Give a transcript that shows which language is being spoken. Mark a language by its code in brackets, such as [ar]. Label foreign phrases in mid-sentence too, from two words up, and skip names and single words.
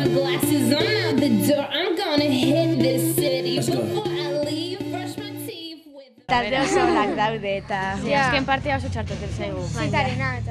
[en] My glasses, I'm out the door. I'm gonna hit this city. Before I leave, brush my teeth with. [eu] Talde oso onak daude eta azken partea oso txartoten zaigu. Zitarena eta...